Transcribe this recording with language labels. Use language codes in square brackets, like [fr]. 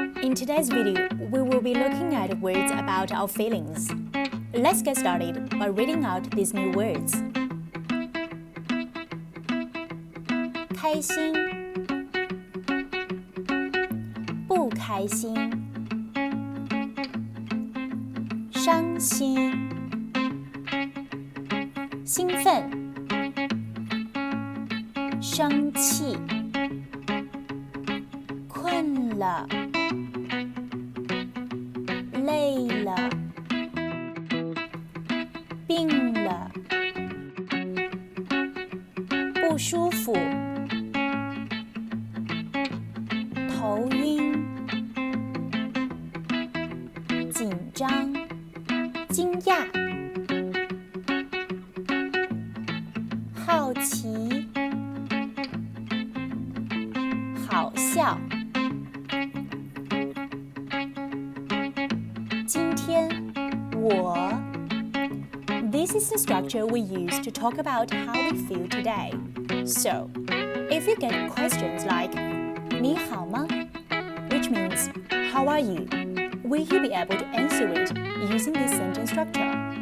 [en] In today's video, we will be looking at words about our feelings. Let's get started by reading out these new words. [zh] 开心，不开心，伤心，兴奋，生气，困了，累了，病了，不舒服，头晕，紧张，惊讶，好奇，好笑。 [en] 今天我 This is the structure we use to talk about how we feel today. So, if you get questions like 你好吗? which means how are you? Will you be able to answer it using this sentence structure?